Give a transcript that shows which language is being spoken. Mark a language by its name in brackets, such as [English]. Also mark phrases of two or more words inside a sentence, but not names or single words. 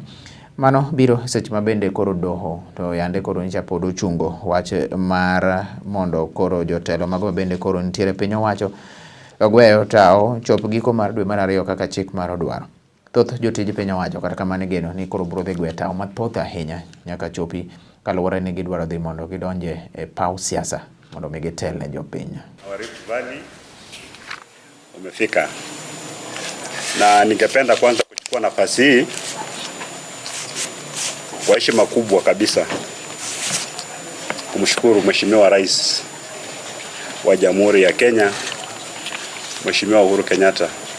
[Luo (Kenya and Tanzania)] Mano biro seche mabende koro doho to yande koro nyicha pod ochungo wach mar mondo koro jotelo mago bende koro nitiere piny owacho ogweyo tao chop giko mar dwe mar 2 kaka chik mar odwaro. Thoth jotij piny owacho kata kamano geno ni koro biro dhi gwe tao mathoth ahinya nyaka chopi kaluwore ni gidwaro dhi mondo gidonje e paw siasa mondo mi gitel ne jopiny. [Swahili] Rift Valley umefika na ningependa kwanza kuchukua nafasi hii kwa heshima kubwa kabisa kumshukuru Mheshimiwa Rais wa Jamhuri ya Kenya, Mheshimiwa Uhuru Kenyatta